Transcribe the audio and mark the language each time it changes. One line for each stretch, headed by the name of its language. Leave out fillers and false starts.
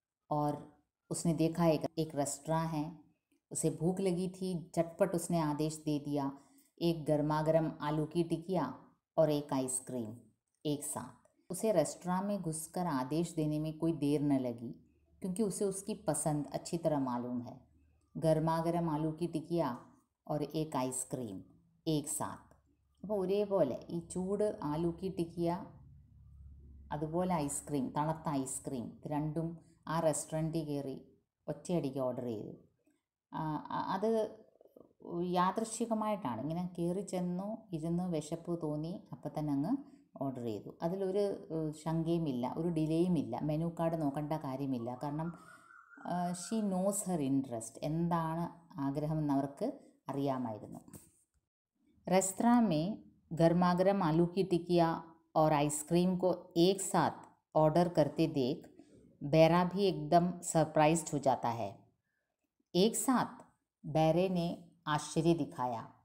Hindi: और उसने देखा एक रेस्टोरेंट है, उसे भूख लगी थी, झटपट उसने आदेश दे दिया, एक गर्मागर्म आलू की टिकिया और एक आइसक्रीम एक साथ. उसे रेस्टोरेंट में घुसकर आदेश देने में कोई देर न लगी, क्योंकि उसे उसकी पसंद अच्छी तरह मालूम है. गर्मागर्म आलू की टिकिया और एक आइसक्रीം एक साथ.
Malayalam: അപ്പോൾ ഒരേപോലെ ഈ ചൂട് ആലൂക്കി ടിക്കിയ, അതുപോലെ ഐസ്ക്രീം, തണുത്ത ഐസ്ക്രീം, ഇത് രണ്ടും ആ റെസ്റ്റോറൻറ്റിൽ കയറി ഒറ്റയടിക്ക് ഓർഡർ ചെയ്തു. അത് യാദൃശ്ചികമായിട്ടാണ്, ഇങ്ങനെ കയറി ചെന്നു, ഇരുന്ന് വിശപ്പ് തോന്നി, അപ്പം തന്നെ അങ്ങ് ഓർഡർ ചെയ്തു. അതിലൊരു ശങ്കയുമില്ല, ഒരു ഡിലേയുമില്ല, മെനു കാർഡ് നോക്കേണ്ട കാര്യമില്ല. കാരണം
English: she knows her interest,
Malayalam: എന്താണ് ആഗ്രഹമെന്ന് അവർക്ക് അറിയാമായിരുന്നു.
Hindi: रेस्तरां में गर्मागर्म आलू की टिकिया और आइसक्रीम को एक साथ ऑर्डर करते देख बैरा भी एकदम सरप्राइज्ड हो जाता है. एक साथ? बैरे ने आश्चर्य दिखाया.